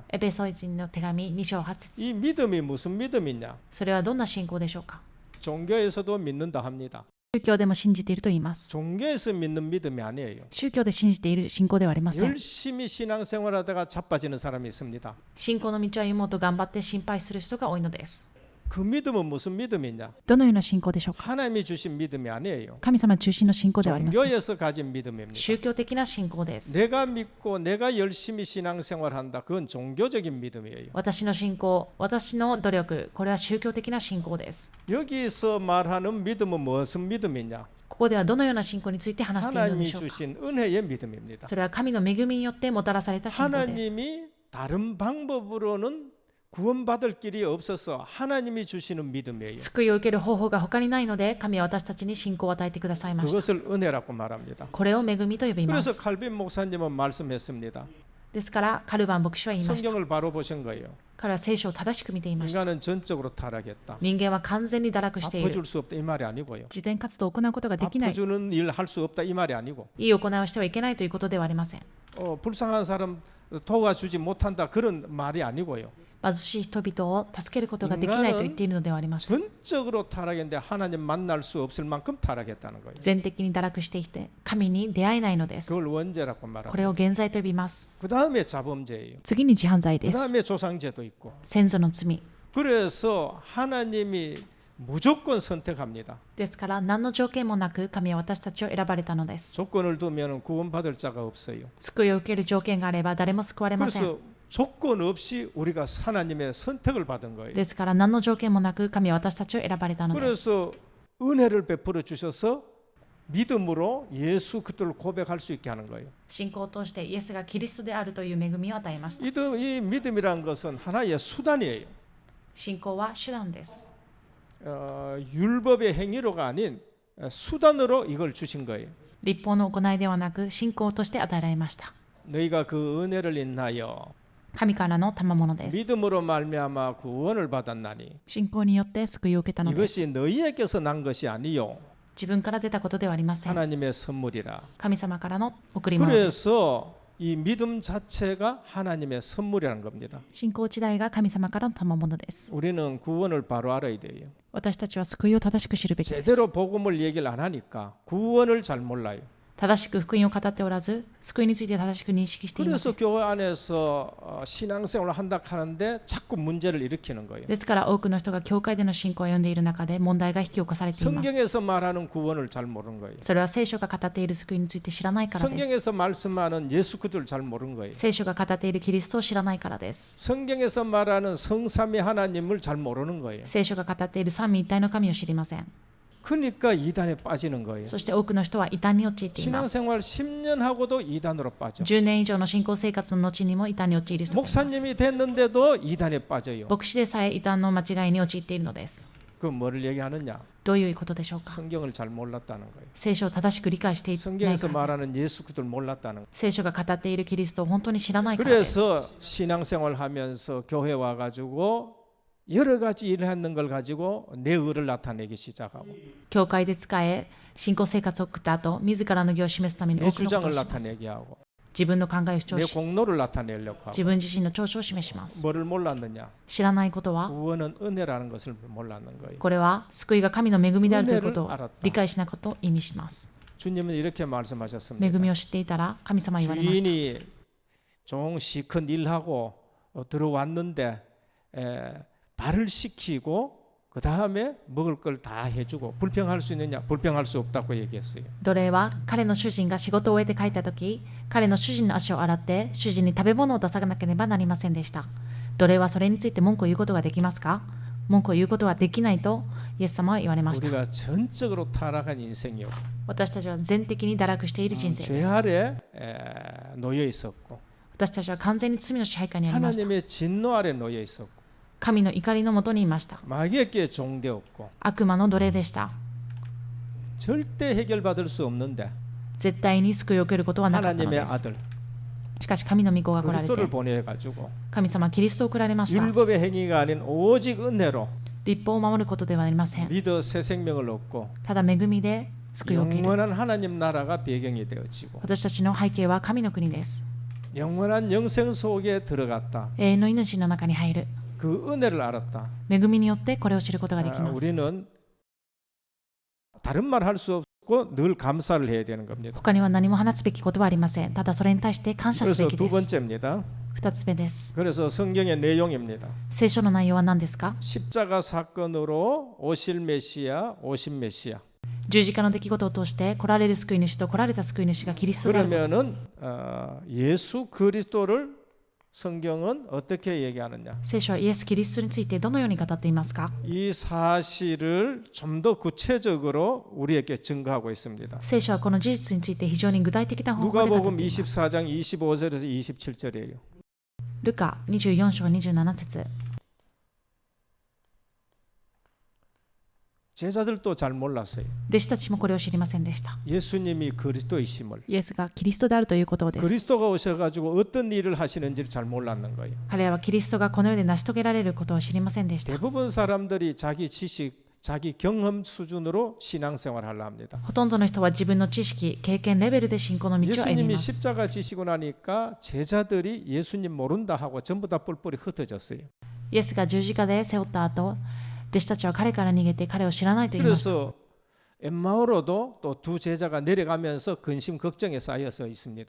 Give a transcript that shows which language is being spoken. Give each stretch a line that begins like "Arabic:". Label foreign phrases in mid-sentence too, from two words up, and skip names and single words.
Japanese: エペソ人の手紙2章8節
Korean: 이 믿음이 무슨 믿음이냐?
Japanese: それはどんな信仰でしょうか。
Korean: 종교에서도 믿는다 합니다.
Japanese: 宗教でも信じていると言います。
Korean: 종교에서 믿는 믿음이 아니에요.
Japanese: 宗教で信じている信仰ではありません。
Korean: 열심히 신앙생활하다가 자빠지는 사람이 있습니다.
Japanese: 信仰の道を歩もうと頑張って心配する人が多いのです。
Korean: 그 믿음은 무슨 믿음이냐?
Japanese: どのような信仰でしょうか。
Korean: 하나님이 주신 믿음이 아니에요.
Japanese: 神様中心の信仰ではありません。
Korean: 종교에서 가진 믿음입니다.
Japanese: 宗教的な信仰です。
Korean: 내가 믿고 내가 열심히 신앙생활한다. 그건 종교적인 믿음이에요.
Japanese: 私の信仰、私の努力、これは宗教的な信仰です。
Korean: 여기서 말하는 믿음은 무슨 믿음이냐?
Japanese: ここではどのような信仰について話しているので
Korean: 하나님이
Japanese: しょうか。
Korean: 주신 은혜의 믿음입니다.
Japanese: それは神の恵みによってもたらされた信仰です。
Korean: 하나님이 다른 방법으로는 구원받을 길이 없어서 하나님이 주시는 믿음이에요.
Japanese: 救いを受ける方法が他にないので、神は私たちに信仰を与えてくださいました。
Korean: 그것을 은혜라고 말합니다.
Japanese: これを恵みと呼びま
Korean: 그래서
Japanese: す。
Korean: 칼빈 목사님은 말씀했습니다.
Japanese: ですからカルバン牧師は言いました。
Korean: 성경을 바로 보신 거예요.
Japanese: 彼は聖書を正しく見ていました。
Korean: 인간은 전적으로 타락했다.
Japanese: 人間は完全に堕落している。
Korean: 아파줄 수 없다 이 말이 아니고요.
Japanese: 慈善活動を行うことができない。
Korean: 아파주는 일 할 수 없다 이 말이 아니고
Japanese: いい行いをしてはいけないということではありません。
Korean: 불쌍한 사람 도와주지 못한다 그런 말이 아니고요.
Japanese: 貧しい人々を助けることができないと言っているのではありません。
Korean: 전적으로 타락했는데 하나님 만날 수 없을 만큼 타락했다는 거예요.
Japanese: 全的に堕落していて神に出会えないのです。
Korean: 그걸 원죄라고
Japanese: こ
Korean: 말합니다.
Japanese: れを現在と呼びます。
Korean: 그 다음에 자범죄예요.
Japanese: 次に自犯罪
Korean: 그
Japanese: です。
Korean: 다음에 조상죄도 있고.
Japanese: 先祖の罪
Korean: 그래서 하나님이 무조건 선택합니다.
Japanese: ですから何の条件もなく神は私たちを選ばれたのです。
Korean: 조건을 두면 구원받을 자가 없어요.
Japanese: 救いを受ける条件があれば誰も救われません。
Korean: 그래서 조건 없이 우리가 하나님의 선택을 받은 거예요.
Japanese: ですから何の条件もなく神は私たちを選ばれたのです。
Korean: 그래서 은혜를 베풀어 주셔서 믿음으로 예수 그리스도를 고백할 수 있게 하는 거예요.
Japanese: 信仰を通してイエスがキリストであるという恵みを与えました。
Korean: 이 믿음이란 것은 하나의 수단이에요.
Japanese: 信仰は手段です。
Korean: 율법의 행위로가 아닌 수단으로 이걸 주신 거예요.
Japanese: 立法の行いではなく信仰として与えられました。
Korean: 너희가 그 은혜를 인하여
Japanese: 神からの賜物です。
Korean: 믿음으로 말미암아 구원을 받았나니
Japanese: 信仰によって救いを受けたのです。
Korean: 이것이 너희에게서 난 것이 아니요
Japanese: 自分から出たことではありません。
Korean: 하나님의 선물이라.
Japanese: 神様からの贈り物です。
Korean: 그래서 이 믿음 자체가 하나님의 선물이라는 겁니다.
Japanese: 信仰自体が神様からの賜物です。
Korean: 우리는 구원을 바로 알아야 돼요.
Japanese: 私たちは救いを正しく知るべきです。
Korean: 제대로 복음을 얘기를 안 하니까 구원을 잘 몰라요.
Japanese: 正しく福音を語っておらず、救いについて正しく認識していませ
Korean: 그래서
Japanese: ん。
Korean: 교회 안에서 신앙생활을 한다 하는데 자꾸 문제를 일으키는 거예요.
Japanese: ですから多くの人が教会での信仰を読んでいる中で問題が引き起こされています。
Korean: 성경에서 말하는 구원을 잘 모르는 거예요.
Japanese: それは聖書が語っている救いについて知らないからです。
Korean: 성경에서 말씀하는 예수 그리스도를 잘 모르는 거예요.
Japanese: 聖書が語っているキリストを知らないからです。
Korean: 성경에서 말하는 성삼위 하나님을 잘 모르는 거예요.
Japanese: 聖書が語っている三位一体の神を知りません。
Korean: 그러니까 이단에 빠지는 거예요.
Japanese: そして多くの人は異端に陥っています。
Korean: 신앙생활 10년 하고도 이단으로 빠져.
Japanese: 10 年以上の信仰生活の後にも異端に陥る人がいます。
Korean: 목사님이 됐는데도 이단에 빠져요.
Japanese: 牧師でさえ異端の間違いに陥っているのです。
Korean: 그 뭐를 얘기하느냐?
Japanese: どういうことでしょうか。
Korean: 성경을 잘 몰랐다는 거예요.
Japanese: 聖書を正しく理解していない
Korean: 성경에서
Japanese: からです。
Korean: 말하는 예수 그리스도를 몰랐다는 거예요.
Japanese: 聖書が語っているキリストを本当に知らないからです。
Korean: 그래서 신앙생활하면서 교회 와가지고 여러 가지 일을 하는 걸 가지고 내 의를 나타내기 시작하고
Japanese: 教会で使え、信仰生活を送った後、自らの義を示すために
Korean: 내
Japanese: 多くのこと
Korean: 주장을
Japanese: をします。
Korean: 나타내게 하고
Japanese: 自分の考えを主張
Korean: 내
Japanese: し、
Korean: 공로를 나타내려고 하고
Japanese: 自分自身の長所を示します。
Korean: 뭐를 몰랐느냐?
Japanese: 知らないことは、
Korean: 구원은 은혜라는 것을 몰랐는 거예요.
Japanese: これは救いが神の恵みであるということを理解しないことを意味します。
Korean: 주님은 이렇게
Japanese: 恵
Korean: 말씀하셨습니다.
Japanese: みを知っていたら神様は言われました。
Korean: 주인이 종 시큰 일하고 들어왔는데 발을 씻기고 그 다음에 먹을 걸 다 해주고 불평할 수 있느냐? 불평할 수 없다고 얘기했어요.
Japanese: 奴隷は彼の主人が仕事を終えて帰った時、彼の主人の足を洗って主人に食べ物を出さなければなりませんでした。奴隷はそれについて文句を言うことができますか？文句を言うことはできないとイエス様は言われました。
Korean: 우리가 전적으로 타락한 인생이요.
Japanese: 私たちは全的に堕落している人生
Korean: 죄
Japanese: です。
Korean: 아래 놓여 있었고
Japanese: 私たちは完全に罪の支配下にありました。
Korean: 하나님의 진노 아래 놓여 있었고
Japanese: 神の怒りのもとにいました。
Korean: 마귀에게 종되었고
Japanese: 悪魔の奴隷でした。
Korean: 절대 해결받을 수 없는데
Japanese: 絶対に救いを受けることはなかったの
Korean: 하나님의
Japanese: です。
Korean: 아들
Japanese: しかし神の御子が来られ
Korean: 그리스도를
Japanese: て、
Korean: 보내가지고
Japanese: 神様はキリストを送られました。
Korean: 율법의 행위가 아닌 오직 은혜로
Japanese: 立法を守ることではありません。
Korean: 믿어 새 생명을 얻고
Japanese: ただ恵みで救いを受ける。
Korean: 영원한 하나님 나라가 배경이 되어지고
Japanese: 私たちの背景は神の国です。
Korean: 영원한 영생 속에 들어갔다.
Japanese: 永遠の命の中に入る。
Korean: 그 은혜를 알았다.
Japanese: 恵みによってこれを知ることができます。
Korean: 우리는 다른 말 할 수 없고 늘 감사를 해야 되는 겁니다.
Japanese: 他には何も話すべきことはありません。ただそれに対して感謝す
Korean: 그래서
Japanese: べき
Korean: 두
Japanese: です。
Korean: 번째입니다.
Japanese: 2つ目です。
Korean: 그래서 성경의 내용입니다.
Japanese: 聖書の内容は何ですか？
Korean: 십자가 사건으로 오실 메시아, 오신 메시아.
Japanese: 十字架の出来事を通して来られる救い主と来られた救い主がキリストであること。
Korean: 그러면은 예수 그리스도를 성경은 어떻게 얘기하느냐?
Japanese: 聖書はイエス・キリストについてどのように語っていますか？
Korean: 이 사실을 좀 더 구체적으로 우리에게 증거하고 있습니다.
Japanese: 聖書はこの事実について非常に具体的な方法で語って
Korean: 누가복음
Japanese: います。
Korean: 24장 25절에서 27절이에요.
Japanese: ルカ24章27節。
Korean: 제자들도 잘 몰랐어요.
Japanese: 弟子たちもこれを知りませんでした。
Korean: 예수님이 그리스도이심을.
Japanese: イエスがキリストであるということです。
Korean: 그리스도가 오셔가지고 어떤 일을 하시는지를 잘 몰랐는 거예요.
Japanese: 彼らはキリストがこの世で成し遂げられることを知りませんでした。
Korean: 대부분 사람들이 자기 지식, 자기 경험 수준으로 신앙생활을 하려 합니다.
Japanese: ほとんどの人は自分の知識、経験レベルで信仰の道を歩み
Korean: 예수님이
Japanese: ます。
Korean: 십자가 지시고 나니까 제자들이 예수님 모른다 하고 전부 다 뿔뿔이 흩어졌어요.
Japanese: イエスが十字架で背負った後、弟子たちは彼から逃げて彼を知らないと言いました。
Korean: 그래서 엠마오로도 또 두 제자가 내려가면서 근심 걱정에 쌓여서 있습니다.